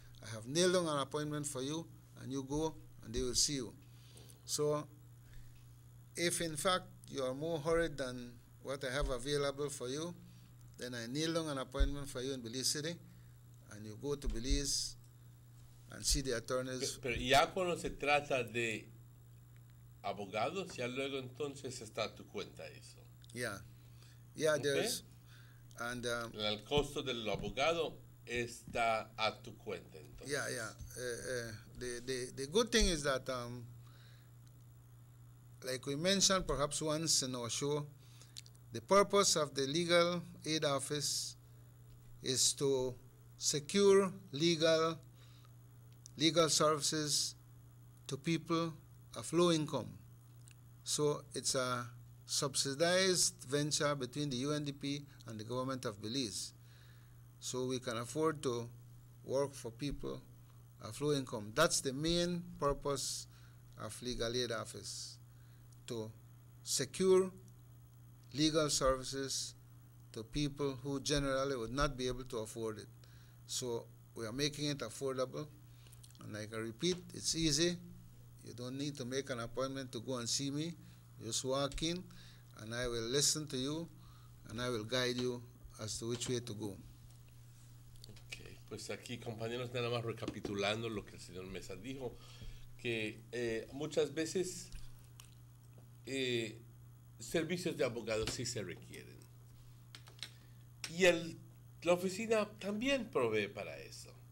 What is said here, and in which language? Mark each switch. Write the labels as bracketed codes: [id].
[en] I have nailed down an appointment for you, and you go, and they will see you. So if in fact you are more hurried than what I have available for you, then I nail down an appointment for you in Belize City, and you go to Belize and see the attorneys. [es] Pero ya cuando se trata de abogados, ya luego entonces está a tu cuenta eso. Yeah, yeah, Okay. [en] there's, and [es] el costo del abogado está a tu cuenta entonces. yeah, yeah. [en] The good thing is that, like we mentioned perhaps once in our show, the purpose of the Legal Aid Office is to secure legal services to people of low income. So it's a subsidized venture between the UNDP and the government of Belize. So we can afford to work for people of low income. That's the main purpose of Legal Aid Office, to secure legal services to people who generally would not be able to afford it. So we are making it affordable. And like I repeat, it's easy. You don't need to make an appointment to go and see me. You just walk in, and I will listen to you, and I will guide you as to which way to go. [es] Okay, pues aquí, compañeros, nada más recapitulando lo que el señor Mesa dijo, que muchas veces servicios de abogados sí se requieren. Y la oficina también provee para eso.